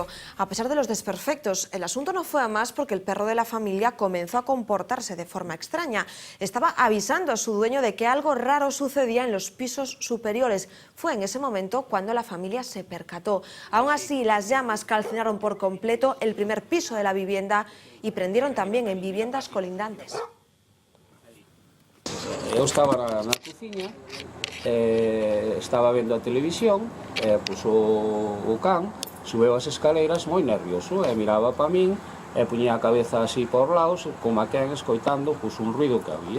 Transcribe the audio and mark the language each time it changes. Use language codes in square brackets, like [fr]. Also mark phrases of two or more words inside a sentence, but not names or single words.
[es] A pesar de los desperfectos, el asunto no fue a más porque el perro de la familia comenzó a comportarse de forma extraña. Estaba avisando a su dueño de que algo raro sucedía en los pisos superiores. Fue en ese momento cuando la familia se percató. Aún así, las llamas calcinaron por completo el primer piso de la vivienda y prendieron también en viviendas colindantes. [gl] Eu estaba na cociña, estaba vendo a televisión, pois o can subeu as escaleiras moi nervioso, miraba para min, puñía a cabeza así por lados, como a quen escoitando pois un ruido que había.